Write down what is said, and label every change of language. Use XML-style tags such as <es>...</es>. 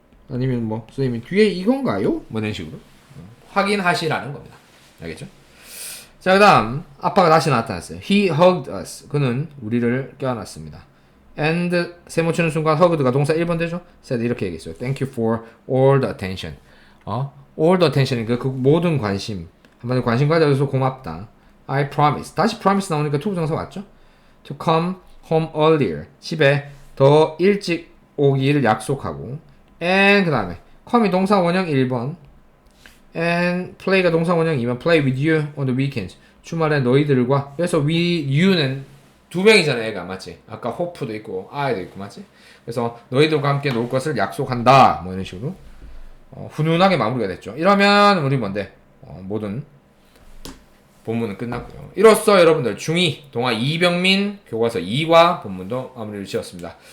<ko>아니면 뭐 선생님이 뒤에 이건가요? 뭐 이런 식으로 확인하시라는 겁니다. 알겠죠? 자, 그 다음 아빠가 다시 나타났어요.</ko> <en>He hugged us.</en> <ko>그는 우리를 껴안았습니다. And 세모 치는 순간 hugged가 동사 1번 되죠? said 이렇게 얘기했어요.</ko> <en>Thank you for all the attention.</en> <ko>all the attention이니까 그 모든 관심. 한마디로 관심 가져줘서 고맙다.</ko> <en>I promise.</en> <ko>다시 promise 나오니까 투부정사 왔죠?</ko> <en>To come home earlier.</en> <ko>집에 더 일찍 오기를 약속하고. And 그 다음에 come이 동사 원형 1번. And play가 동사 원형 2번. Play with you on the weekends. 주말에 너희들과. 그래서 you는 두 명이잖아 애가 맞지? 아까 호프도 있고 아이도 있고 맞지? 그래서 너희들과 함께 놀 것을 약속한다 뭐 이런 식으로 훈훈하게 마무리가 됐죠. 이러면 우리 뭔데 모든 본문은 끝났고요. 이로써 여러분들 중2 동아 이병민 교과서 2과 본문도 마무리를 지었습니다.</ko>